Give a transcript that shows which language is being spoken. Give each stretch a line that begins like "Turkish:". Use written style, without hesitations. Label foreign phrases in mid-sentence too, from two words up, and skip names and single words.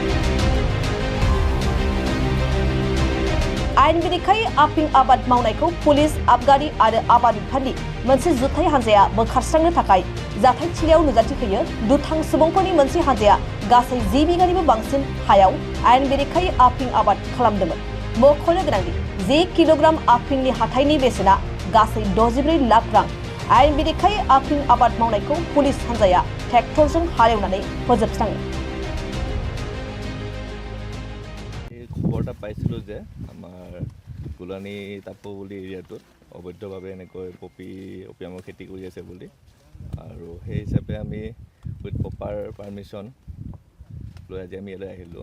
Bodo: आयेन बेरेखायै आफिं आबाद मावनायखौ पुलिस आबगारि आरो आबाद बिफाननि मोनसे जुथाइ हानजाया बोखारस्रांनो थाखाय जाथायथिलियाव नुजाथि होयो दुथां सुबुंफोरनि मोनसे हानजाया गासै 10 बिगानिबो बांसिन हायाव आयेन बेरेखायै आफिं आबाद खालामदोंमोन। मख'नो गोनांदि 10 किल'ग्राम आफिंनि हाथाइनि बेसेना गासै 64 लाख रां। आयेन बेरेखायै आफिं आबाद मावनायखौ पुलिस हानजाया ट्रेक्टरजों हालेवनानै फोजोबस्राङो।
Assamese: খবৰটা পাইছিলোঁ যে আমাৰ গোলানী টাপু বুলি এৰিয়াটোত অবৈধভাৱে এনেকৈ অপিয়ামৰ খেতি কৰি আছে বুলি, আৰু সেই হিচাপে আমি
English: with proper permission
Assamese: লৈ আজি আমি ইয়ালৈ আহিলোঁ।